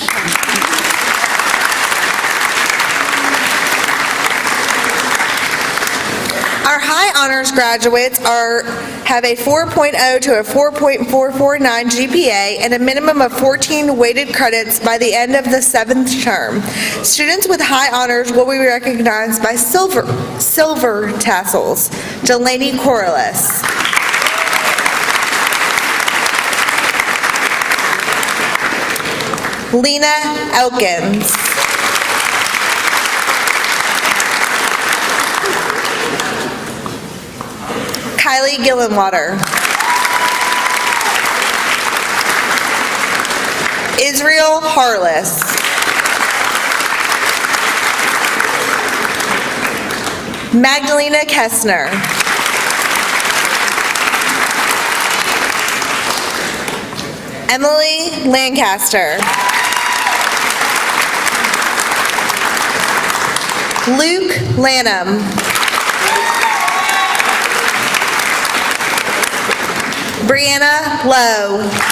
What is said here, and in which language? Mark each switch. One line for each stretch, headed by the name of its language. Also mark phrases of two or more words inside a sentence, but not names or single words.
English: Our high honors graduates have a 4.0 to a 4.449 GPA and a minimum of 14 weighted credits by the end of the 7th term. Students with high honors will be recognized by silver tassels. Delaney Corliss. Lena Elkins. Kylie Gillenwater. Israel Harless. Magdalena Kessner. Emily Lancaster. Luke Lanham. Brianna Lowe.